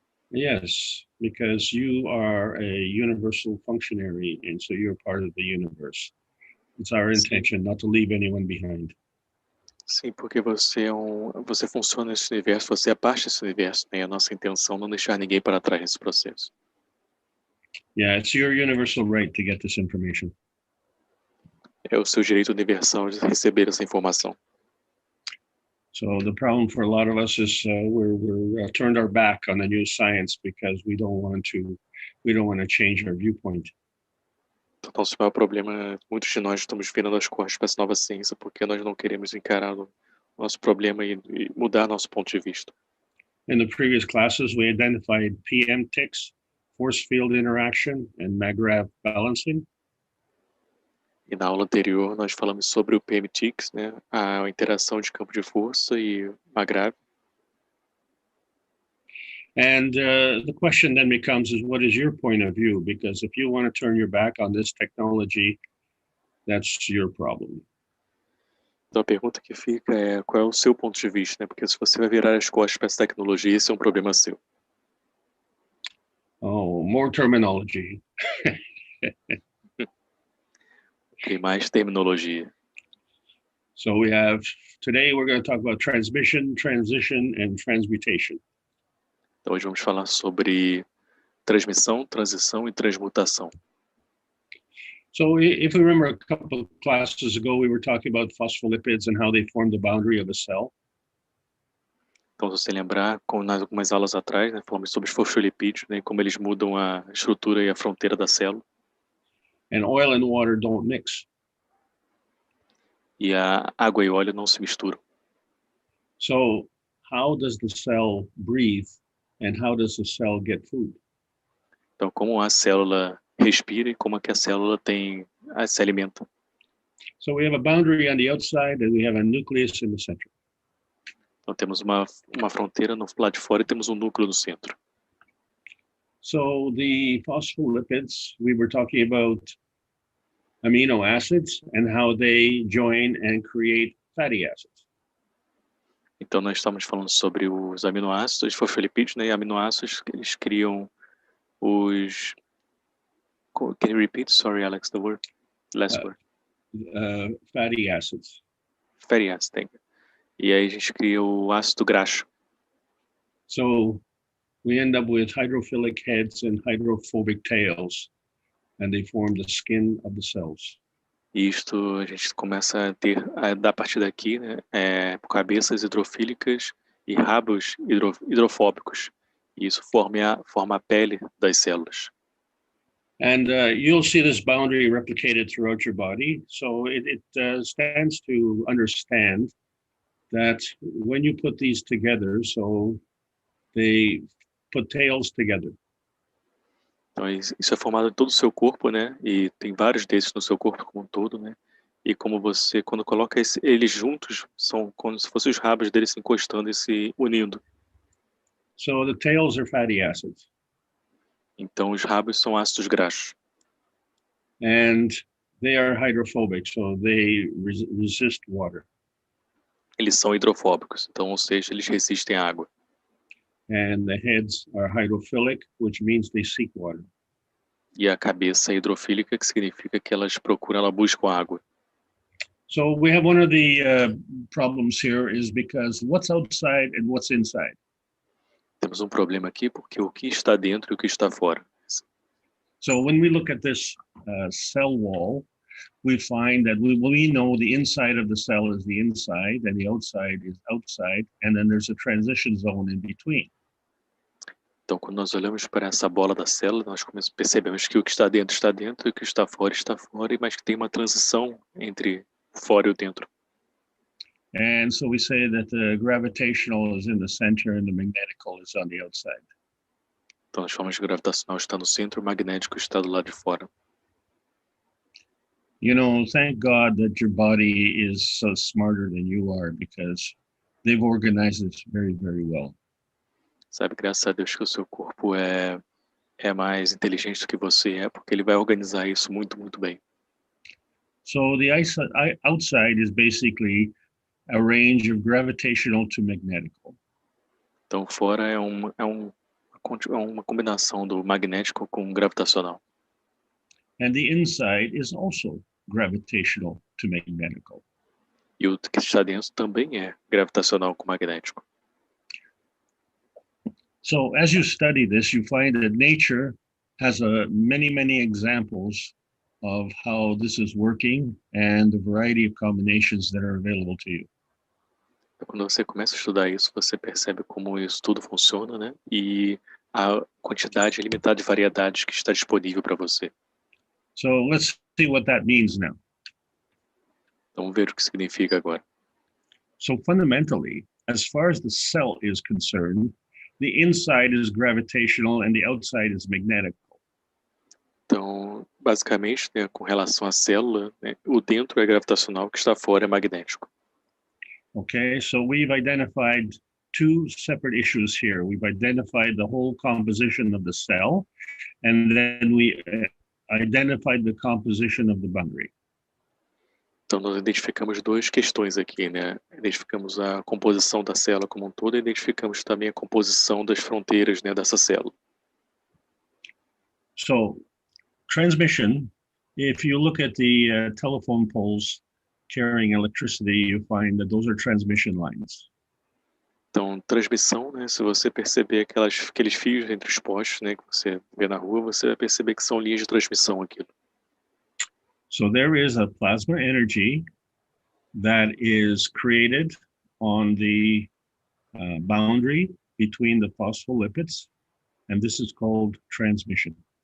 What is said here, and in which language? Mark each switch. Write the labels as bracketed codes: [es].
[en] Yes, because you are a universal functionary, and so you're part of the universe. It's our intention not to leave anyone behind. [pt] Sim, porque você funciona nesse universo, você é parte desse universo, né? A nossa intenção é não deixar ninguém para trás nesse processo. [en] Yeah, it's your universal right to get this information. [pt] É o seu direito universal de receber essa informação. [en] So the problem for a lot of us is we're turned our back on the new science because we don't want to change our viewpoint. [pt] Então, nosso maior problema, muitos de nós estamos virando as costas para essa nova ciência porque nós não queremos encarar o nosso problema e mudar nosso ponto de vista. [en] In the previous classes, we identified PM ticks, force field interaction, and MAGRAV balancing. [pt] E na aula anterior nós falamos sobre o PM Tics, né? A interação de campo de força e MAGRAV. [en] And the question then becomes is what is your point of view? Because if you want to turn your back on this technology, that's your problem. [pt] Então a pergunta que fica é qual é o seu ponto de vista, né? Porque se você vai virar as costas para essa tecnologia, esse é um problema seu. [en] Oh, more terminology. [pt] Tem mais terminologia. [en] So today we're going to talk about transmission, transition, and transmutation. [pt] Então hoje vamos falar sobre transmissão, transição e transmutação. [en] So if we remember a couple of classes ago, we were talking about phospholipids and how they form the boundary of a cell. [pt] Então, se você lembrar, nas algumas aulas atrás, né, falamos sobre os fosfolipídios, né, como eles mudam a estrutura e a fronteira da célula. [en] And oil and water don't mix. [pt] E a água e óleo não se misturam. [en] So how does the cell breathe and how does the cell get food? [pt] Então, como a célula respira e como é que a célula se alimenta. [en] So we have a boundary on the outside and we have a nucleus in the center. [pt] Então, temos uma fronteira no lado de fora e temos um núcleo no centro. [en] So the phospholipids, we were talking about amino acids and how they join and create fatty acids. [pt] Então, nós estamos falando sobre os aminoácidos, fosfolipídios, né? E aminoácidos, eles criam os... [en] Can you repeat? Sorry, Alex, the word. Last word. Fatty acids. Fatty acids, thank you. [pt] E aí a gente cria o ácido graxo. [en] So we end up with hydrophilic heads and hydrophobic tails, and they form the skin of the cells. [pt] E isto a gente começa a ter, a partir daqui, né, cabeças hidrofílicas e rabos hidrofóbicos. E isso forma a pele das células. [en] And you'll see this boundary replicated throughout your body. So it stands to understand that when you put these together, so they put tails together. [pt] Então, isso é formado em todo o seu corpo, né? E tem vários desses no seu corpo como um todo, né? E como você, quando coloca eles juntos, são como se fossem os rabos deles se encostando e se unindo. [en] So the tails are fatty acids. [pt] Então, os rabos são ácidos graxos. [en] And they are hydrophobic, so they resist water. [pt] Eles são hidrofóbicos, então, ou seja, eles resistem à água. [en] And the heads are hydrophilic, which means they seek water. [pt] E a cabeça é hidrofílica, que significa que elas buscam água. [en] So we have one of the problems here is because what's outside and what's inside. [pt] Temos um problema aqui porque o que está dentro e o que está fora. [en] So when we look at this cell wall, we find that we know the inside of the cell is the inside and the outside is outside, and then there's a transition zone in between. [pt] Então, quando nós olhamos para essa bola da célula, nós percebemos que o que está dentro e o que está fora, mas que tem uma transição entre o fora e o dentro. [en] And so we say that the gravitational is in the center and the magnetical is on the outside. [pt] Então, nós falamos que o gravitacional está no centro, o magnético está do lado de fora. [en] You know, thank God that your body is so smarter than you are, because they've organized this very, very well. [pt] Sabe, graças a Deus que o seu corpo é mais inteligente do que você é, porque ele vai organizar isso muito, muito bem. [en] So the outside is basically a range of gravitational to magnetical. [pt] Então, fora é uma combinação do magnético com gravitacional. [en] And the inside is also gravitational to magnetical. [pt] E o que está dentro também é gravitacional com magnético. [en] So as you study this, you find that nature has many examples of how this is working and the variety of combinations that are available to you. [pt] Quando você começa a estudar isso, você percebe como isso tudo funciona, né? E a quantidade ilimitada de variedades que está disponível para você. [en] So let's see what that means now. [pt] Então, vamos ver o que significa agora. [en] So fundamentally, as far as the cell is concerned, the inside is gravitational and the outside is magnetic. [pt] Então, basicamente, né, com relação à célula, né, o dentro é gravitacional, o que está fora é magnético. [en] Okay, so we've identified two separate issues here. We've identified the whole composition of the cell, and then we identified the composition of the boundary. [pt] Então, nós identificamos duas questões aqui, né? Identificamos a composição da célula como um todo e identificamos também a composição das fronteiras, né, dessa célula. [en] So, transmission, if you look at the telephone poles carrying electricity, you find that those are transmission lines. [pt] Então, transmissão, né, se você perceber aqueles fios entre os postes, né, que você vê na rua, você vai perceber que são linhas de transmissão aquilo. [en] So there is a plasma energy that is created on the boundary between the phospholipids, and this is called transmission.